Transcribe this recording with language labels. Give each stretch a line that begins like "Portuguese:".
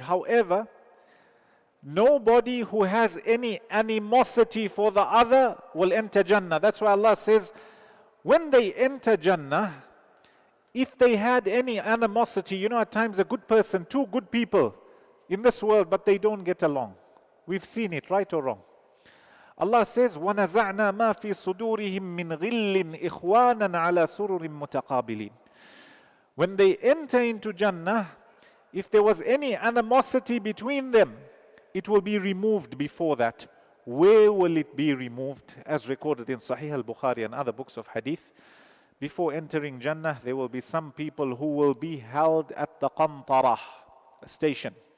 English: However, nobody who has any animosity for the other will enter Jannah. That's why Allah says, when they enter Jannah, if they had any animosity, at times a good person, two good people in this world, but they don't get along. We've seen it, right or wrong. Allah says,
Arabic: وَنَزَعْنَا مَا فِي صُدُورِهِمْ مِنْ غِلٍّ إِخْوَانًا عَلَى سُرُرٍ مُتَقَابِلِينَ.
English: When they enter into Jannah, if there was any animosity between them, it will be removed before that. Where will it be removed? As recorded in Sahih al-Bukhari and other books of hadith, before entering Jannah, there will be some people who will be held at the qantarah, a station.